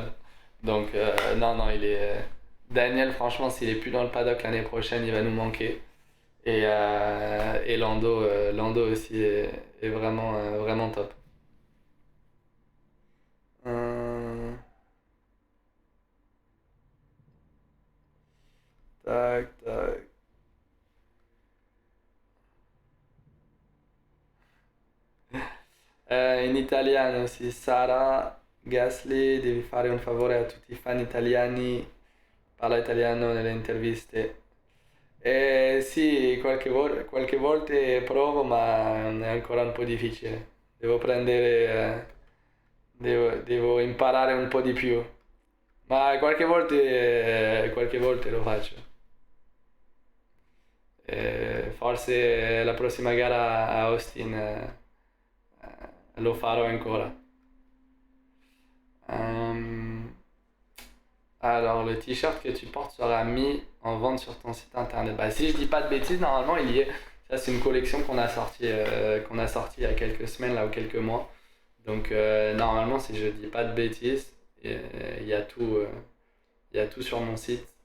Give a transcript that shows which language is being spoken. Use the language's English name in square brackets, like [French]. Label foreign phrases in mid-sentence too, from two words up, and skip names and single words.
[French] Donc, non, Daniel, franchement, s'il est plus dans le paddock l'année prochaine, il va nous manquer. Et Lando aussi est vraiment top. Euh, Tac, tac. [Italian] In italiano, sì, Sara Gasly, devi fare un favore a tutti i fan italiani, parla italiano nelle interviste. Sì, qualche volta provo, ma è ancora un po' difficile. Devo imparare un po' di più. Ma qualche volta lo faccio. Forse la prossima gara a Austin lo farò ancora. [French] Euh, Alors, le t-shirt que tu portes sera mis en vente sur ton site internet. Bah, si je dis pas de bêtises, normalement il y est. Ça, c'est une collection qu'on a sorti il y a quelques semaines là ou quelques mois. Donc, normalement, si je dis pas de bêtises, il y a il y a tout sur mon site.